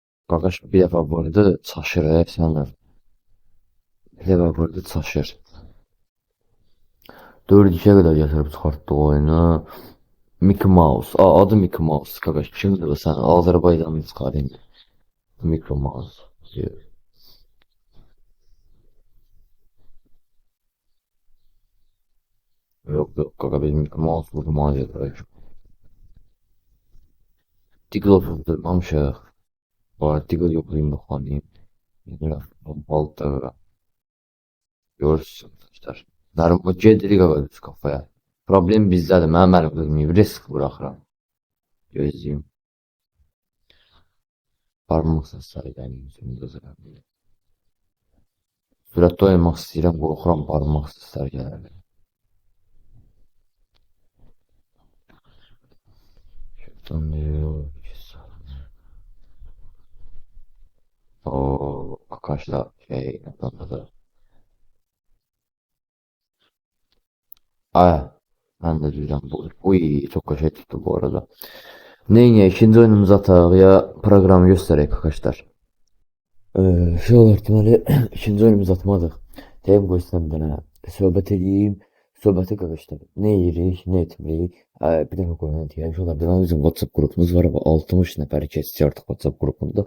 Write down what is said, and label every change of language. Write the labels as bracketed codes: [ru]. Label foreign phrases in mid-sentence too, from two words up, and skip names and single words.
[az] Qaqaş bir dəfə vurdu, çaşır sənə. Bir dəfə vurdu, çaşır. 4-2-yə qədər gətirib çıxartdı oyunu. Mickey Mouse. Adı Mickey Mouse. Qaqaş kimdir bu sən? Azərbaycanlı çıxarayım. Mickey Mouse. Diyor. Yok yok qaqa biz Mickey Mouse vurmağa gedirək. Diggle vurdurmamışıq. Var Diggle yoxlayayım baxayım. Yedirəm. Balta qaqa. Görürsün arkadaşlar. Nərim o gedirik qaqa düz kafaya. Problem bizdədir. Mənim əlim qızmayıb. Risk buraxıram. Gözləyim. Parmaq səsləri gəlir yüzümü qızıram. Sürətli oynamaq istəyirəm. Qorxuram parmaq səsləri gəlir. [tr] Şuradan diyor. O arkadaşlar şey yapamadı. Ay, ben de diyeceğim bu. Uy çok köşe tuttu bu arada. [az] Neyse ikinci oyunumuzu ataq ya proqramı göstərək arkadaşlar. Şey olar deməli ikinci oyunumuzu atmadıq. Deyim qoysan bir dənə söhbət edeyim. Söhbəti qarışdır. Ne yeyirik, ne etmirik. Bir dəfə qoyun deyək. Şey olar deməli bizim WhatsApp qrupumuz var və 60 nəfər keçdi artıq WhatsApp qrupunda.